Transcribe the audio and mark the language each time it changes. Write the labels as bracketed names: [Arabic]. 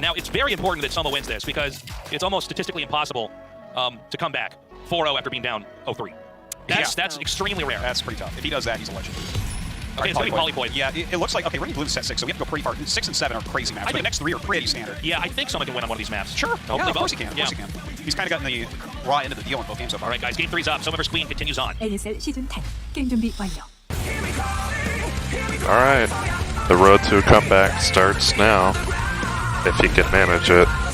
[English] Now, it's very important that Soma wins this, because it's almost statistically impossible to come back 4-0 after being down 0-3. That's extremely rare. That's pretty tough. If he does that, he's a legend. Okay, it's going to be Polypoid. Yeah, it looks like, okay, Rain and Bloom's set 6, so we have to go pretty far. 6 and 7 are crazy maps, but the next 3 are pretty standard. Yeah, I think Soma can win on one of these maps. Sure. Hopefully Of course he can. Yeah. He's kind of gotten the raw end of the deal in both games so far. All right, guys, Game 3's up. Soma vs. Queen continues on. [Korean] ASL 시즌 10 게임 준비 완료. [English] All right, the road to a comeback starts now, if he can manage it.